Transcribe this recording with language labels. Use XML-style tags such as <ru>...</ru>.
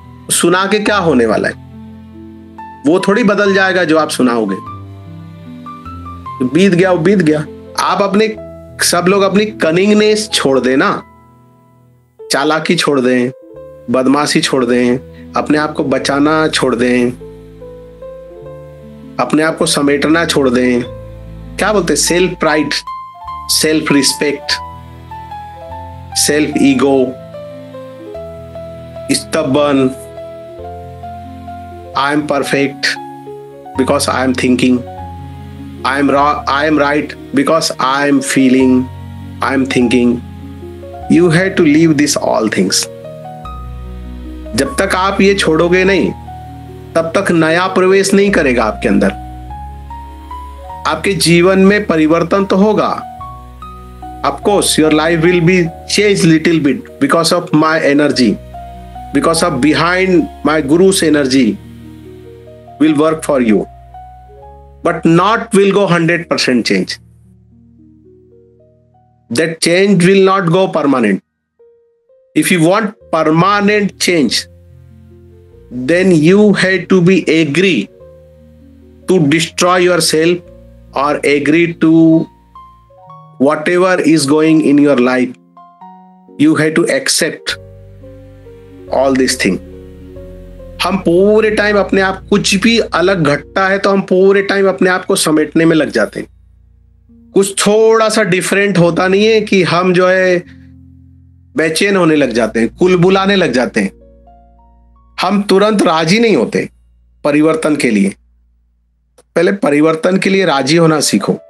<hi>सुना के क्या होने वाला है? वो थोड़ी बदल जाएगा जो आप सुनाओगे। बीत गया वो बीत गया। आप अपने, सब लोग अपनी कनिंगनेस छोड़ देना, चालाकी छोड़ दें, बदमाशी छोड़ दें, अपने आप को बचाना छोड़ दें, अपने आप को समेटना छोड़ दें। क्या बोलते हैं? Self pride, self respect, self ego,</hi> <en>stubborn, I am perfect because I am thinking, I am right because I am feeling, I am thinking. You have to leave this all things.</en> <hi>जब तक आप ये छोड़ोगे नहीं, तब तक नया प्रवेश नहीं करेगा आपके अंदर। आपके जीवन में परिवर्तन तो होगा।</hi> <en>Of course, your life will be changed little bit because of my energy, because of behind my guru's energy will work for you, but not will go 100% change. That change will not go permanent. If you want permanent change, then you have to be agree to destroy yourself, or agree to whatever is going in your life, you have to accept all this thing.</en> <hi>हम पूरे time अपने आप, कुछ भी अलग घटता है तो हम पूरे टाइम अपने आप को समेटने में लग जाते हैं. कुछ थोड़ा सा डिफरेंट होता नहीं है कि हम जो है बेचैन होने लग जाते हैं, कुलबुलाने लग जाते हैं. हम तुरंत राजी नहीं होते परिवर्तन के लिए. पहले परिवर्तन के लिए राजी होना सीखो.</hi>